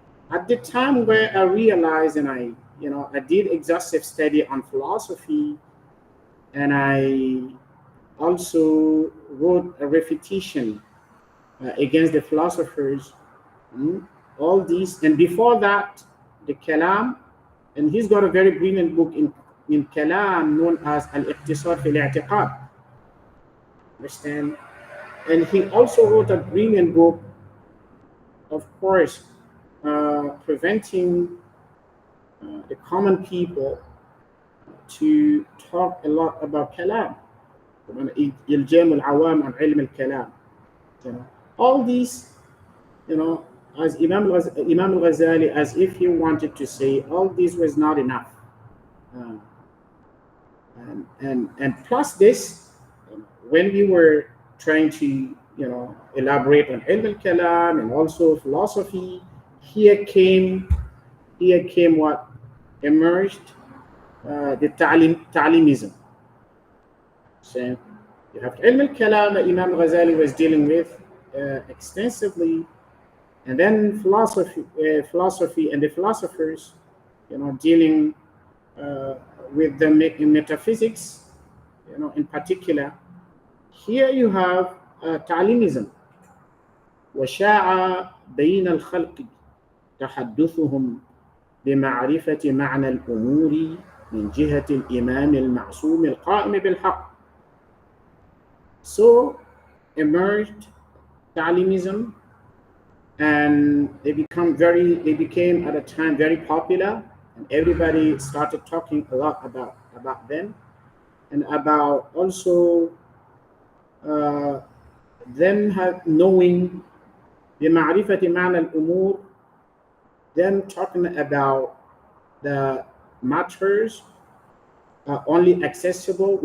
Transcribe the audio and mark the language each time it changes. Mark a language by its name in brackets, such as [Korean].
[English] At the time where I realized and I did exhaustive study on philosophy, and I also wrote a refutation against the philosophers, all these, and before that, the Kalam, and he's got a very brilliant book in Kalam known as al-Iqtisād fil i'tiqād. Understand? And he also wrote a brilliant book, of course, preventing the common people to talk a lot about Kalam. [Arabic] إلجام العوام عن علم الكلام. [English] All these, as Imam al-Ghazali, as if he wanted to say, all this was not enough. And plus this, when we were trying to, elaborate on ilm al-kalam and also philosophy, here came what emerged, the ta'limism. So you have ilm al-kalam that Imam al-Ghazali was dealing with extensively, and then philosophy and the philosophers, dealing with the metaphysics, in particular. Here you have ta'limism. [Arabic] وشاع بين الخلق تحدثهم بمعرفة معنى الأمور من جهة الإمام المعصوم القائم بالحق. [English] So emerged ta'limism, and they became at a time very popular, and everybody started talking a lot about them, and about also them knowing the [Arabic] ma'rifati ma'na al-umur, [English] them talking about the matters only accessible.